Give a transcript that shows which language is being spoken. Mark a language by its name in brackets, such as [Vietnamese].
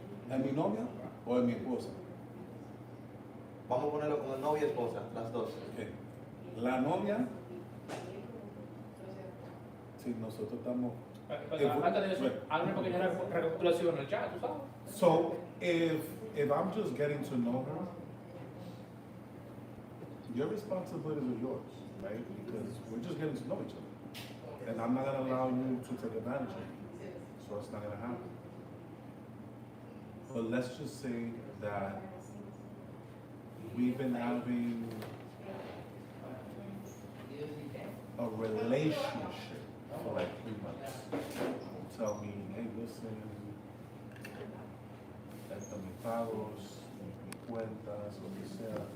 [Spanish] ¿Es mi novia o es mi esposa? Vamos a ponerlo como novia y esposa, las dos. Okay. La novia, si nosotros estamos. Antes de eso, haz una pequeña recapitulación en el chat, tú sabes. [English] So if I'm just getting to know her, your responsibilities are yours, right? Because we're just getting to know each other. And I'm not gonna allow you to take advantage of me. So it's not gonna happen. But let's just say that we've been having a relationship for like 3 months. Tell me, hey, listen, [Spanish] esta mis pagos, mis cuentas, lo que sea.